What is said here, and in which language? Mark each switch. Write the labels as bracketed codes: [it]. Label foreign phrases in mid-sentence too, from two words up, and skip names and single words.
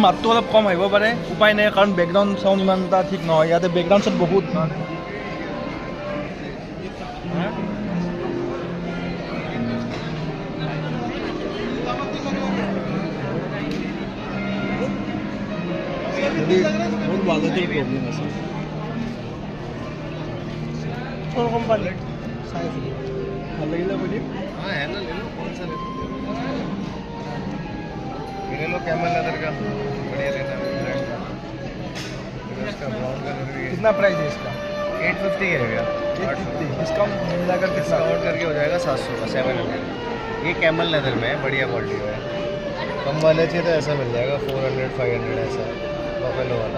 [as] মাতটো অলপ কম আহিব পাৰে উপায় নাই কাৰণ [en] background sound [as] ইমান এটা ঠিক নহয় ইয়াতে [en] background sound [as] বহুত বহুত ৱালেটৰ প্ৰব্লেম আছে কোম্পানী চাই আছিলোঁ ভাল লাগিলে বুলি [hi] हाँ है ना ले लो कौन सा ले लो ले लो [en] camel leather [hi] का बढ़िया लेना है ब्रांड का इसका [en] brown color [hi] भी है कितना प्राइस है इसका 850 है भैया डिस्काउंट मिलाकर कितना डिस्काउंट करके हो जाएगा 700 का 700 ये [en] camel leather [hi] में है बढ़िया क्वालिटी है कम वाले चाहिए तो ऐसा मिल जाएगा 400 500 ऐसा बफेलो वाला